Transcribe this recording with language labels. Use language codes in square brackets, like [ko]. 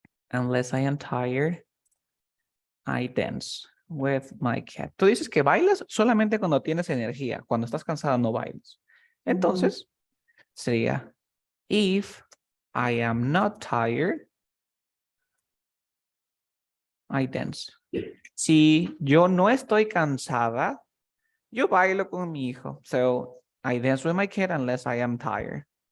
[en] Unless I am tired, I dance with my cat. [es] Tú dices que bailas solamente cuando tienes energía. Cuando estás cansada no bailas. Entonces, sería, [en] if I am not tired, I dance. [es] Si yo no estoy cansada, yo bailo con mi hijo. [en] So, I dance with my kid unless I am tired.